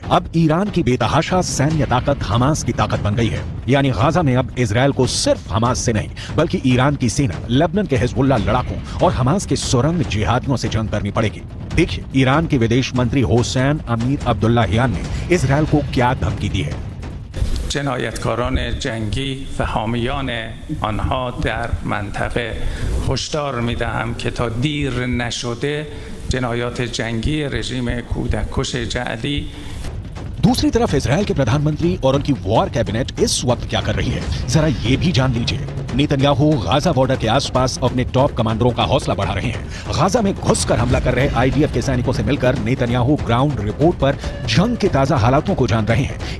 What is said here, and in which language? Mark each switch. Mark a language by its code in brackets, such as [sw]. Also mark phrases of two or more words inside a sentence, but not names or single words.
[hi] अब ईरान की बेतहाशा सैन्य ताकत हमास की ताकत बन गई है। यानी गाजा में अब इजराइल को सिर्फ हमास से नहीं बल्कि ईरान की सेना, लेबनान के हिजबुल्ला लड़ाकों और हमास के सुरंग जिहादियों से जंग करनी पड़ेगी। देखिए ईरान के विदेश मंत्री हुसैन अमीर अब्दुल्लाहियान ने इजराइल को क्या धमकी दी है। [fa] جنایتکاران جنگی و حامیان آنها در منطقه هشدار می‌دهم که تا دیر نشده جنایات جنگی رژیم کودککش جعلی [hi] दूसरी तरफ इजराइल के प्रधानमंत्री और उनकी [en] war cabinet [hi] इस वक्त क्या कर रही है, जरा ये भी जान लीजिए। नेतन्याहू गाजा बॉर्डर के आसपास अपने [en] top commanders [hi] का हौसला बढ़ा रहे हैं। गाजा में घुसकर हमला कर रहे आईडीएफ के सैनिकों से मिलकर नेतन्याहू [en] ground report [hi] पर जंग के ताजा हालातों को जान रहे हैं।